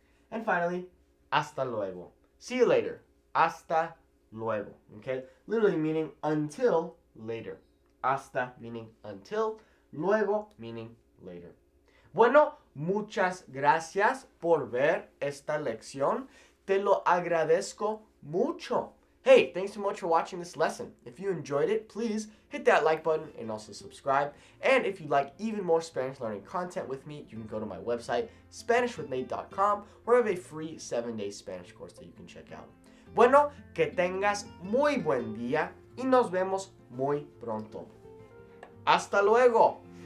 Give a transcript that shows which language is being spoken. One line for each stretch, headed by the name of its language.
English: And finally,
Spanish: hasta luego.
English: See you later.
Spanish: Hasta luego.
English: Okay? Literally meaning until later. Hasta meaning until. Luego meaning later.
Spanish: Bueno, muchas gracias por ver esta lección. Te lo agradezco mucho.
English: Hey, thanks so much for watching this lesson. If you enjoyed it, please hit that like button and also subscribe. And if you'd like even more Spanish learning content with me, you can go to my website, SpanishWithNate.com, where I have a free 7-day Spanish course that you can check out.
Spanish: Bueno, que tengas muy buen día y nos vemos muy pronto. Hasta luego.